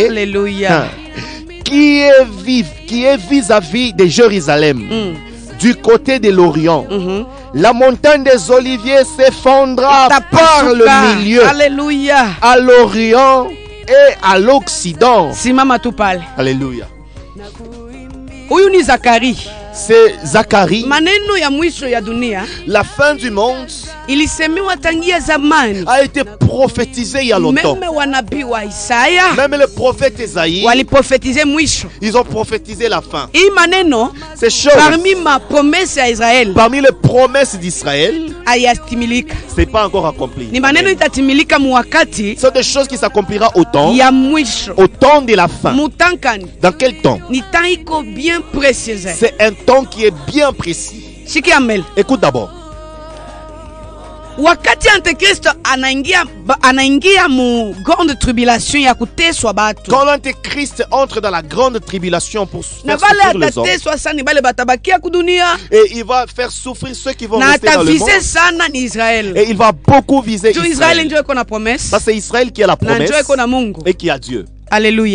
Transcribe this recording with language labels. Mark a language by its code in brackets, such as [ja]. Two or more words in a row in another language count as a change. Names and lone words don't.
[fr] Alléluia. Qui est vis-à-vis de Jérusalem, du côté de l'Orient. La montagne des Oliviers s'effondra par le milieu. Alléluia. À l'Orient et à l'Occident. [sw] Simama tu pale. [fr] Alléluia. [sw] Huyu ni Zacharie. [fr] C'est Zacharie. [sw] Maneno ya mwisho ya dunia. [fr] La fin du monde [sw] Ilisemewa tangia zamani. [fr] A été prophétisé il y a longtemps. [sw] Même wanabii wa Isaya. [fr] Même le prophète Isaïe. [sw] Waliprofetize mwisho. [fr] Ils ont prophétisé la fin. [sw] Hii maneno. [fr] Ces choses. Parmi ma promesse à Israël. Parmi les promesses d'Israël. [sw] Hayatimilika. [fr] C'est pas encore accompli. [sw] Ni maneno itatimilika muwakati. [fr] Ce sont des choses qui s'accomplira au temps. [sw] Ya mwisho. [fr] Au temps de la fin. [sw] Mutankani. [fr] Dans quel temps? [sw] Ni temps iko [fr] bien précisé. C'est un temps qui est bien précis. [sw] Shiki Amel. [fr] Écoute d'abord. [sw] Wakati Antéchrist anaingia mu [fr] grande tribulation [sw] ya kuteswa batu. [fr] Quand l'Antéchrist entre dans la grande tribulation pour faire souffrir les hommes, et il va faire souffrir ceux qui vont rester dans le monde. Et il va beaucoup viser Israël. Ça c'est Israël qui a la promesse et qui a Dieu. Alléluia.